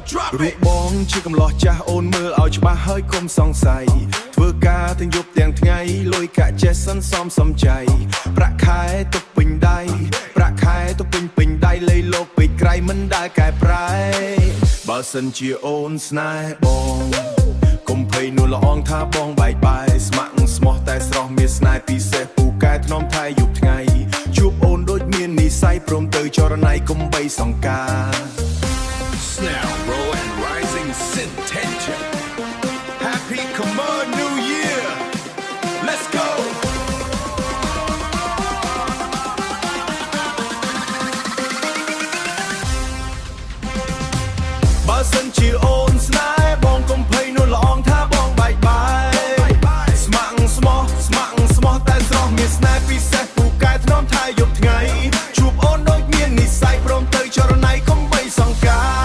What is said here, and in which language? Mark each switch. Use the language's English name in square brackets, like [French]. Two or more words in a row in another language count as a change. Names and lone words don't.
[Khmer] រូបបងជាកំឡោះចាស់អូនមើលឲ្យច្បាស់ហើយកុំសង្ស័យធ្វើការទាំងយប់ទាំងថ្ងៃលុយកាក់ចេះសិនសំចៃប្រាក់ខែទុកពេញដៃប្រាក់ខែទុកពេញដៃលៃលោកពេកក្រៃមិនដែលកែប្រែបើសិនជាអូនស្នេហ៍បងកុំភ័យនួនល្អងថាបងបែកបាយស្ម័គ្រស្មោះតែស្រស់មានស្នេហ៍ពិសេសពូកែថ្នមថែយប់ថ្ងៃជួបអូនដូចមាននិស្ស័យព្រមទៅចរណៃកុំបីសង្ការ [English] Snare, roll and rising intention. Happy come on New Year. Let's go. [Khmer] បើសិនជាអូនស្នេហ៍បងកុំភ័យនួនល្អងថាបងបែកបាយស្ម័គ្រស្មោះតែស្រស់មានស្នេហ៍ពិសេសពូកែថ្នមថែយប់ថ្ងៃជួបអូនដូចមាននិស្ស័យព្រមទៅចរណៃកុំបីសង្ការ